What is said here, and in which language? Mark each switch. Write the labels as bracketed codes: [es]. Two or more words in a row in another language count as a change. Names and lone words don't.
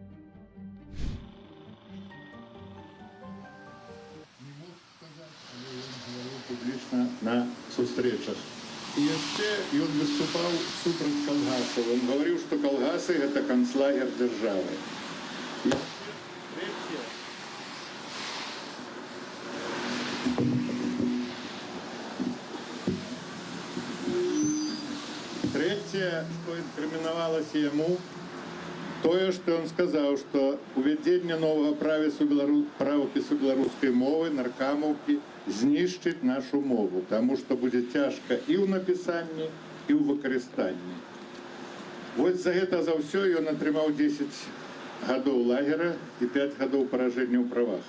[be] Не мог сказаць, але ён гаварыў публічна на сустрэчах. І яшчэ ён выступаў супраць калгасаў. Ён гаварыў, што калгасы — гэта канцлагер дзяржавы. Третье, что инкриминовалось ему, тое, что он сказал, что увядзенне нового правопісу беларускай мовы наркамаўкі знішчыць нашу мову, тому что будзе цяжка і ў напісанні, і ў выкарыстанні. Вось за гэта за ўсё ён атрымаў 10 гадоў лагера і 5 гадоў паражэння ў правах.